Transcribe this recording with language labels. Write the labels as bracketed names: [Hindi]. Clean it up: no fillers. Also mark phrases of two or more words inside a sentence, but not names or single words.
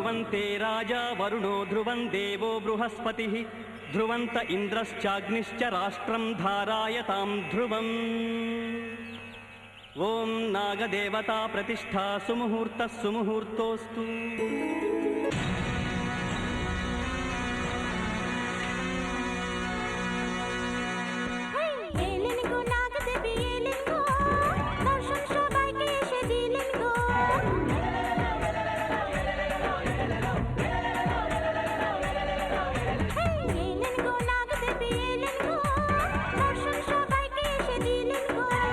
[Sanskrit] ते राजा वरुणो ध्रुवं देवो बृहस्पतिः ध्रुवन्त इन्द्रश्चाग्निश्च राष्ट्रं धारायतां ध्रुवम् ॐ नागदेवता प्रतिष्ठा सुमुहूर्तः सुमुहूर्तोऽस्तु [Bangla] এলেন গো নাগদেবী এলেন গো, দর্শন সবাইকে এসে দিলেন গো। এলেন গো নাগদেবী এলেন গো, দর্শন সবাইকে এসে দিলেন গো।